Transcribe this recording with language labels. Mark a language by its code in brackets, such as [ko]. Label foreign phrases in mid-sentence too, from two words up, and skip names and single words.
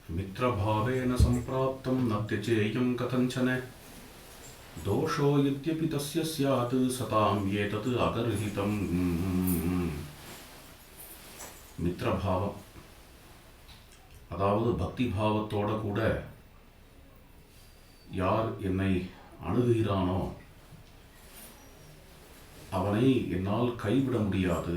[sa] मित्रभावेन सम्प्राप्तं न त्यजेयं कथञ्चन दोषो यद्यपि तस्य स्यात् सतां एतत् अगर्हितं [ta] மித்ரபாவம், அதாவது பக்தி பாவத்தோட கூட யார் என்னை அணுகுகிறானோ அவனை என்னால் கைவிட முடியாது.